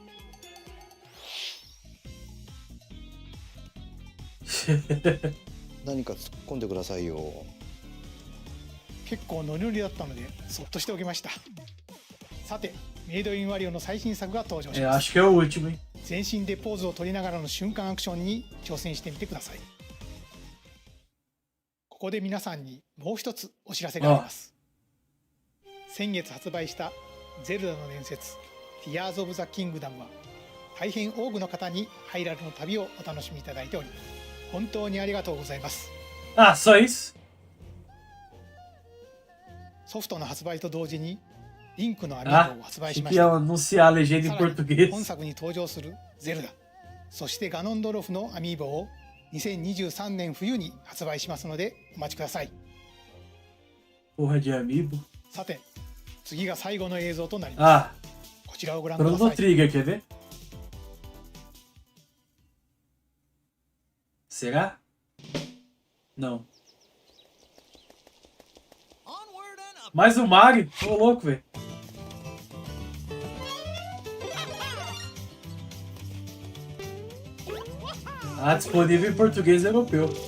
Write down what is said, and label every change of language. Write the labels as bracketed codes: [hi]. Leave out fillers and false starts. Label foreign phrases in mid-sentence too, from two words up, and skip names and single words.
[ja] 何か突っ込んでくださいよ。結構ノリノリだったのでそっとしておきました。さて、メイドインワリオの最新作が登場し [pt] É, [ja] ます。 [pt] acho que é o último, hein? [ja] 全身でポーズを取りながらの瞬間アクションに挑戦してみてください。ここで皆さんにもう一つお知らせがあります。先月発売したゼルダの伝説 Tears of the Kingdom は大変多くの方にハイラルの旅をお楽しみいただいており、本当にありがとうございます。 [pt] Ah, só isso? [ja] ソフトの発売と同時にリンクのアミ [pt] Ah, [ja] ーボを発売 [pt] achei [ja] しま [pt] que [ja] し [pt] ia [ja] た。 [pt] anunciar a legenda em [ja] さらに [pt] português. [ja] 本作に登場するゼルダ、そしてガノンドロフのアミーボを2023年冬に発売しますのでお待ちください。 [pt] Porra de amiibo. [ja] さて、次が最後の映像となります。 [pt] Ah, [ja] こちらをご覧くだ [pt] Chrono [ja] さい。 [pt] Trigger, quer ver? Será? Não. Mais o Mario? Ô, louco, velho. Ah, disponível em português e europeu.